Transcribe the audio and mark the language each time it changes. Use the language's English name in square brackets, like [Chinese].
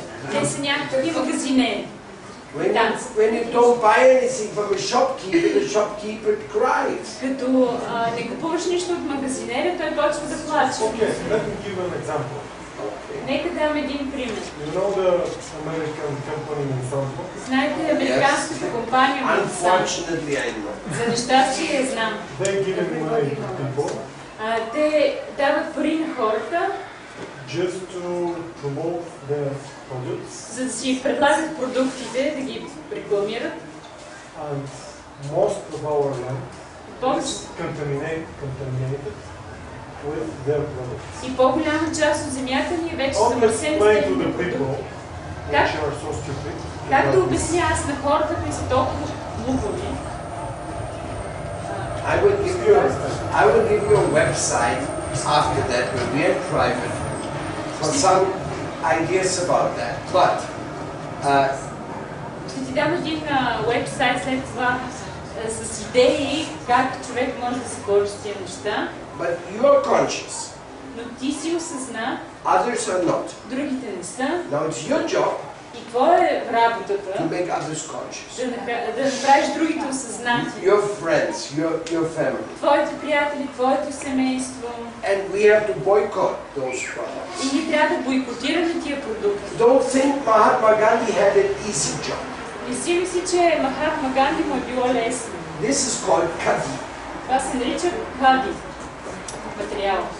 [Bulgarian] Те са някакви магазинери. [English] When you don't buy anything from a shopkeeper, the shopkeeper cries. [Bulgarian] Като не купуваш нищо от магазинера, той почва да плаче. [English] Okay, let me give an example. [Bulgarian] Нека дам един пример. [English] You know the American company Monsanto? [Bulgarian] Знаете американската компания Monsanto? [English] Unfortunately, I know. [Bulgarian] За нещастие знам. [English] They give money to people [Bulgarian] Те дават пари на хората, [English] just to promote their products. [Bulgarian] за да си предлагат продуктите, да ги рекламират. [English] And most of our land [Bulgarian] Повече [English] is contaminated with their products. [Bulgarian] и по-голяма част от земята ни е вече [English] How to [Bulgarian] замърсена с [English] explain to [Bulgarian] техните [English] the people [Bulgarian] Как? [English] which are so stupid? [Bulgarian] Как да обясня аз на хората, които са толкова глупави? [English] I will give you a website after that when we are private for some ideas about that. But [Bulgarian] Ще ти дам един уебсайт след това с идеи как човек може да се бори с тия неща. [English] but you are conscious. [Bulgarian] Но ти си осъзна, [English] Others are not. [Bulgarian] другите не са. [English] Now it's your job [Bulgarian] И твоя е [English] to [Bulgarian] работата [English] make others conscious. [Bulgarian] да направиш другите осъзнати. [English] Your friends, your family. [Bulgarian] Твоите приятели, твоето семейство. [English] And we have to boycott those products. [Bulgarian] И ние трябва да бойкотираме тия продукти. [English] Don't think Mahatma Gandhi had an easy job. [Bulgarian] Не си мисли, че Махатма Ганди му е било лесно. [English] This is called khadi, [Bulgarian] Това се нарича хади материал.